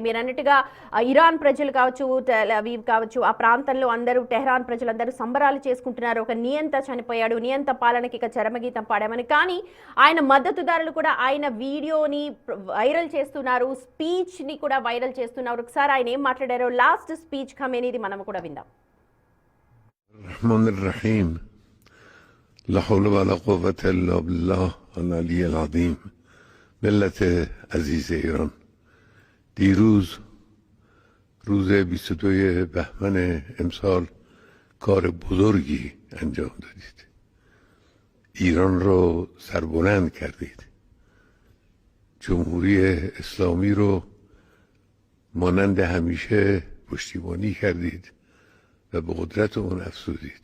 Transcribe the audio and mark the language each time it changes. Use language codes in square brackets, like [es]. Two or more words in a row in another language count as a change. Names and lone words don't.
[te] మీరు అన్నట్టుగా ఇరాన్ ప్రజలు కావచ్చు, టెల్ అవీవ్ కావచ్చు, ఆ ప్రాంతంలో అందరూ టెహ్రాన్ ప్రజలందరూ సంబరాలు చేసుకుంటున్నారు. ఒక నియంత చనిపోయాడు, నియంత పాలనకి ఇక చరమగీతం పాడామని. కానీ ఆయన మద్దతుదారులు కూడా ఆయన వీడియోని వైరల్ చేస్తున్నారు, స్పీచ్ ని కూడా వైరల్ చేస్తున్నారు. ఒకసారి ఆయన ఏం మాట్లాడారో [en] last speech [te] ఖమేనీది మనం కూడా విందాం. [ar] الرحمن الرحیم لا حول ولا قوة الا بالله العلی العظیم. [fa] ملت عزیز ایران، دیروز روز 22 بهمن امسال کار بزرگی انجام دادید. ایران رو سربلند کردید. جمهوری اسلامی رو مانند همیشه پشتیبانی کردید و به قدرت اون افزودید.